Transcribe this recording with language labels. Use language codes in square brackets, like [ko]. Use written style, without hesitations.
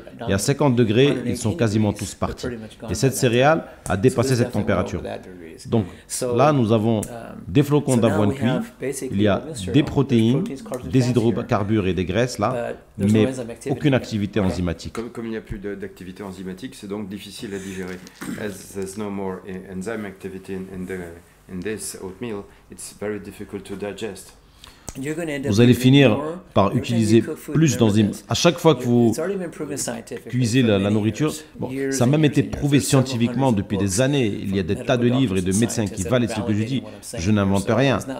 [fr] Et à 50 degrés, ils sont quasiment tous partis. Et cette céréale a dépassé cette température. Donc là, nous avons des flocons d'avoine cuits, il y a des protéines, des hydrocarbures et des graisses là, mais aucune activité enzymatique. Comme il n'y a plus d'activité enzymatique, c'est donc difficile à digérer. [en] As there's no more enzyme activity in this oatmeal, it's very difficult to digest. [fr] Vous allez finir par utiliser plus d'enzymes. À chaque fois que vous cuisez la nourriture, ça a même été prouvé scientifiquement depuis des années. Il y a des tas de livres et de médecins qui valident ce que je dis. Je n'invente rien.